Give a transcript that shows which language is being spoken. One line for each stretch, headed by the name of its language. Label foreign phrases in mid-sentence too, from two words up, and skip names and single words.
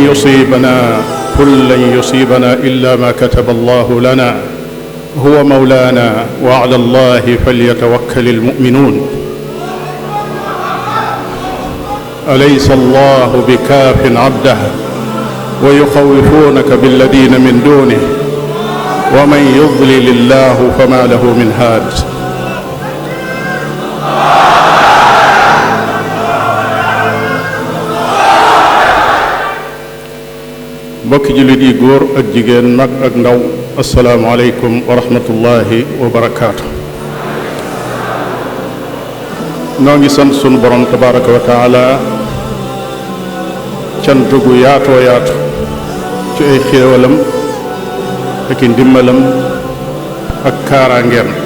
Arabic: لن يصيبنا إلا ما كتب الله لنا هو مولانا وعلى الله فليتوكل المؤمنون أليس الله بكاف عبده ويخوفونك بالذين من دونه ومن يضلل الله فما له من هاد
Wolof: mbokki jullit yi góor ak jigéen mag ak ndaw
Arabic: السلام عليكم ورحمة الله وبركاته.
Wolof: noo ngi sant sunu borom
Arabic: تبارك وتعالى
Wolof: cant gu yaatoo yaatu ci ay xéewalam ak i ndimbalam ak kaaraangeem